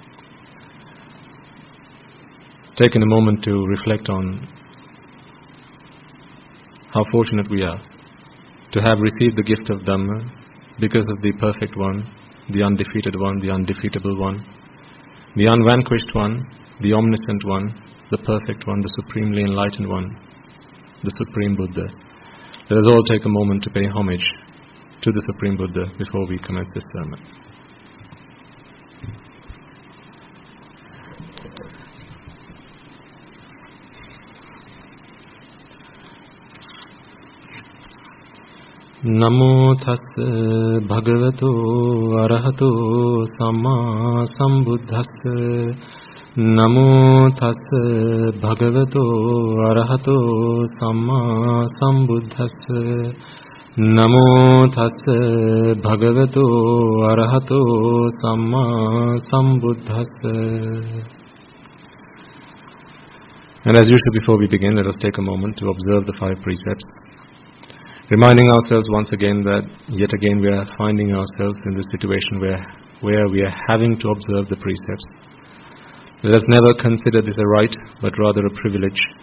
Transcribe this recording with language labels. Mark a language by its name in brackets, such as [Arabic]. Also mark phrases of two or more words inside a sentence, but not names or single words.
[English] Taking a moment to reflect on how fortunate we are to have received the gift of Dhamma because of the perfect one, the undefeated one, the undefeatable one, the unvanquished one, the omniscient one, the perfect one, the supremely enlightened one, the Supreme Buddha. Let us all take a moment to pay homage to the Supreme Buddha before we commence this sermon. [Pali] Namo tassa bhagavato arahato samma sambuddhassa. Namo tassa bhagavato arahato samma sambuddhassa. Namo tassa bhagavato arahato samma sambuddhassa. [English] And as usual, before we begin, let us take a moment to observe the 5 precepts, reminding ourselves once again that yet again we are finding ourselves in this situation where we are having to observe the precepts. Let us never consider this a right, but rather a privilege.